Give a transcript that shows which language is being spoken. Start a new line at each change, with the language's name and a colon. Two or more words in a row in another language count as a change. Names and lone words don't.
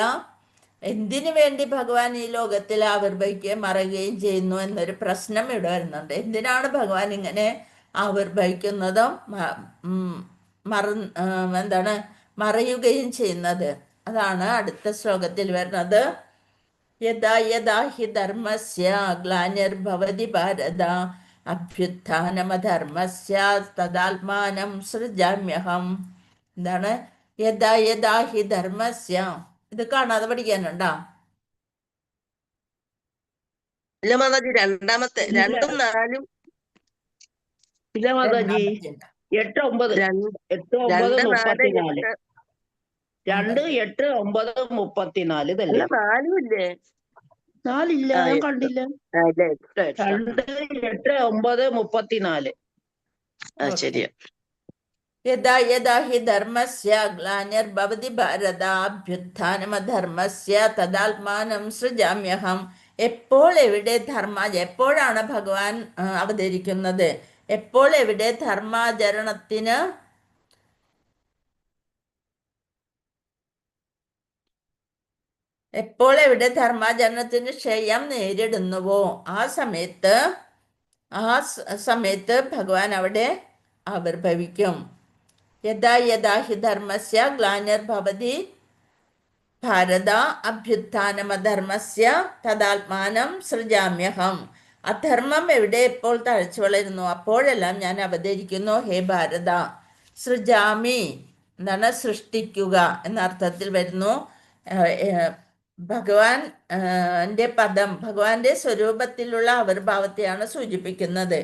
Malayalam: എന്തിനു വേണ്ടി ഭഗവാൻ ഈ ലോകത്തിൽ ആവിർഭവിക്കുകയും മറയുകയും ചെയ്യുന്നു എന്നൊരു പ്രശ്നം ഇവിടെ വരുന്നുണ്ട്. എന്തിനാണ് ഭഗവാൻ ഇങ്ങനെ ആവിർഭവിക്കുന്നതും മറയുകയും ചെയ്യുന്നത്? അതാണ് അടുത്ത ശ്ലോകത്തിൽ വരുന്നത്.
Sanskrit: യഥാ യഥാ ഹി ധർമ്മസ്യ ഗ്ലാനിർഭവതി ഭാരത അഭ്യുത്ഥാനമധർമ്മസ്യ തദാത്മാനം സൃജാമ്യഹം.
Malayalam: എന്താണ്
Sanskrit: യഥാ യഥാ ഹി ധർമ്മസ്യ?
Malayalam: ഇത് കാണാതെ പഠിക്കാനുണ്ടോ? ഇല്ല മാതാജി, രണ്ടാമത്തെ 2ഉം 4ഉം ഇല്ല മാതാജി. 8, 9 34 2, 8, 9, 34 ഇതല്ലേ? 4ഉം ഇല്ലേ? 4 ഇല്ല, ഞാൻ കണ്ടില്ല. 2, 8, 9, 34. ശരിയാ.
Sanskrit: യഥാ യഥാ ഹി ധർമ്മസ്യ ഗ്ലാനിർഭവതി ഭാരത അഭ്യുത്ഥാനമധർമ്മസ്യ തദാത്മാനം സൃജാമ്യഹം.
Malayalam: എപ്പോൾ എവിടെ എപ്പോഴാണ് ഭഗവാൻ അവതരിക്കുന്നത്? എപ്പോൾ എവിടെ ധർമാചരണത്തിന് ക്ഷയം നേരിടുന്നുവോ ആ സമയത്ത് ഭഗവാൻ അവിടെ ആവിർഭവിക്കും.
Sanskrit: യഥാ യഥാ ഹി ധർമ്മസ്യ ഗ്ലാനിർഭവതി ഭാരത അഭ്യുത്ഥാനമധർമ്മസ്യ തദാത്മാനം സൃജാമ്യഹം.
Malayalam: അധർമ്മം എവിടെ എപ്പോൾ തഴച്ചു വളരുന്നു അപ്പോഴെല്ലാം ഞാൻ അവതരിക്കുന്നു.
Sanskrit: ഹേ ഭാരത,
Malayalam: സൃജാമി എന്താണ് സൃഷ്ടിക്കുക എന്ന അർത്ഥത്തിൽ വരുന്നു. ഭഗവാൻ ന്റെ പദം ഭഗവാന്റെ സ്വരൂപത്തിലുള്ള ആവിർഭാവത്തെയാണ് സൂചിപ്പിക്കുന്നത്.